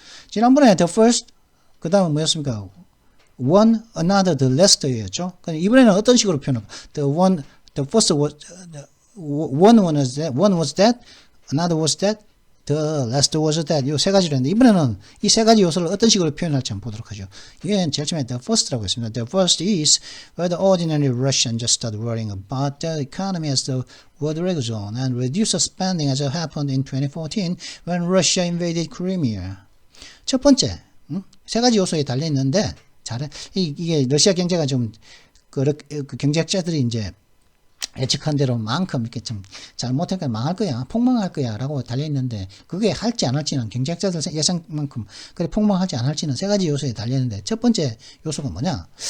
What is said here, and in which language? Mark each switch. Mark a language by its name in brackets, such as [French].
[Korean] 지난번에 [English] the first, [Korean] 그 다음은 뭐였습니까? [English] one, another, the last였죠? [Korean] 이번에는 어떤 식으로 표현할까? [English] the first was, one was that, another was that, the last was that [Korean] 요 세 가지로 했는데 이번에는 이 세 가지 요소를 어떤 식으로 표현할지 한번 보도록 하죠. 이게 제일 처음에 [English] the first [Korean] 라고 했습니다. [English] The first is whether ordinary Russians just start worrying about the economy as the world rages on and reduce spending as happened in 2014 when Russia invaded Crimea. [Korean] 첫 번째, 세 가지 요소에 달려 있는데 이게 러시아 경제가 좀 그 경제학자들이 이제 예측한 대로만큼 이렇게 좀 잘못하니까 망할 거야, 폭망할 거야 라고 달려있는데 그게 할지 안 할지는 경제학자들 예상만큼 그래 폭망할지 안 할지는 세 가지 요소에 달려있는데 첫 번째 요소가 뭐냐?